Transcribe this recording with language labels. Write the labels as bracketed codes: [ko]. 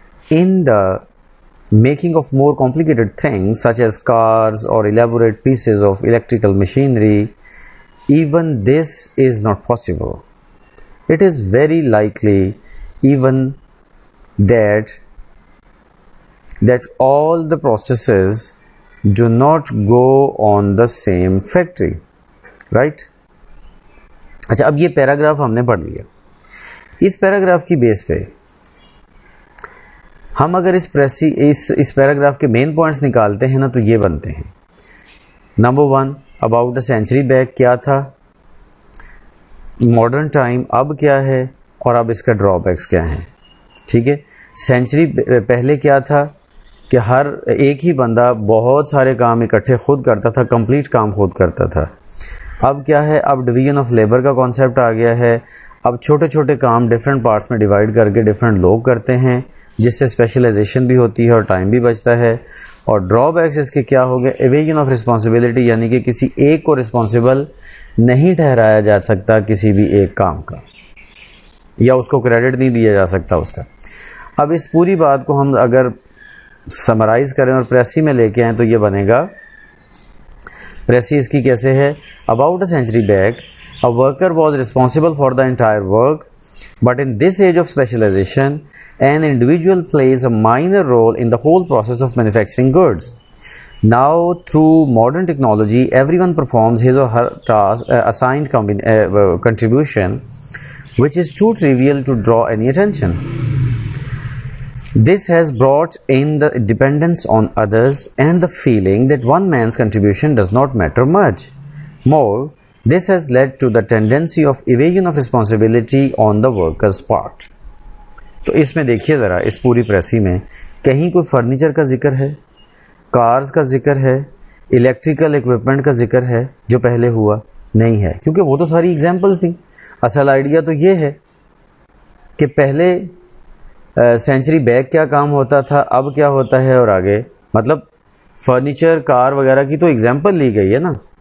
[en] In the making of more complicated things such as cars or elaborate pieces of electrical machinery, even this is not possible. It is very likely even that all the processes do not go on the same factory. Right? [ur] اچھا، اب یہ paragraph ہم نے پڑھ لیا. اس paragraph کی بیس پہ ہم اگر اس پیراگراف کے مین پوائنٹس نکالتے ہیں نا، تو یہ بنتے ہیں. Number 1، [en] about the century back [ur] کیا تھا، ماڈرن ٹائم اب کیا ہے، اور اب اس کا ڈرا بیکس کیا ہیں. ٹھیک ہے، سینچری پہلے کیا تھا کہ ہر ایک ہی بندہ بہت سارے کام اکٹھے خود کرتا تھا، کمپلیٹ کام خود کرتا تھا. اب کیا ہے، اب ڈویژن آف لیبر کا کانسیپٹ آ گیا ہے. اب چھوٹے چھوٹے کام ڈفرینٹ پارٹس میں ڈیوائڈ کر کے ڈفرینٹ لوگ کرتے ہیں جس سے اسپیشلائزیشن بھی ہوتی ہے اور ٹائم بھی بچتا ہے. اور ڈرا بیکس اس کے کیا ہو گئے؟ ایویژن آف رسپانسبلٹی، یعنی کہ کسی ایک کو رسپانسبل نہیں ٹھہرایا جا سکتا کسی بھی ایک کام کا، یا اس کو کریڈٹ نہیں دیا جا سکتا اس کا. اب اس پوری بات کو ہم اگر سمرائز کریں اور پریسی میں لے کے آئیں تو یہ بنے گا. پریسی اس کی کیسے ہے؟ [en] About a century back a worker was responsible for the entire work, but in this age of specialization an individual plays a minor role in the whole process of manufacturing goods. Now through modern technology everyone performs his or her task, assigned contribution, which is too trivial to draw any attention. This has brought in the dependence on others and the feeling that one man's contribution does not matter much. More, this has led to the tendency of evasion of responsibility on the worker's part. [ur] تو اس میں دیکھیے ذرا اس پوری precis میں کہیں کوئی furniture کا ذکر ہے، کارز کا ذکر ہے، الیکٹریکل اکوپمنٹ کا ذکر ہے جو پہلے ہوا نہیں ہے، کیونکہ وہ تو ساری ایگزامپلس تھیں. اصل آئیڈیا تو یہ ہے کہ پہلے سینچری بیک کیا کام ہوتا تھا، اب کیا ہوتا ہے، اور آگے مطلب فرنیچر کار وغیرہ کی تو ایگزامپل لی گئی ہے نا.